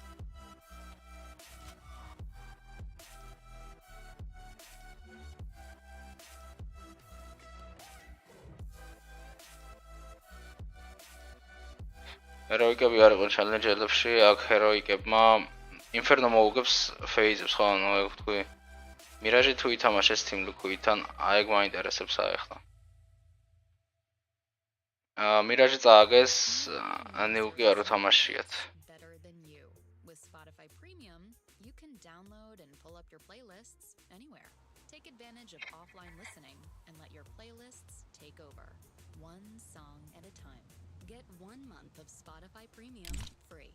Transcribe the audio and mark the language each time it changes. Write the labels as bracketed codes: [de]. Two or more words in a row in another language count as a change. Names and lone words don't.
[ka] Heroic-ები არ იყო challenge-ებში, აქ Heroic-ებმა Inferno მოუგებს FaZe-ებს, ხო, ანუ ეგ ვთქვი. Mirage თუ ითამაშეს Team Liquid-თან, აი ეგ მაინტერესებს ახლა. Mirage წააგეს, ნიუკი არ უთამაშიათ. [en] Better than you. With Spotify Premium, you can download and pull up your playlists anywhere. Take advantage of offline listening and let your playlists take over. One song at a time. Get 1 month of Spotify Premium free.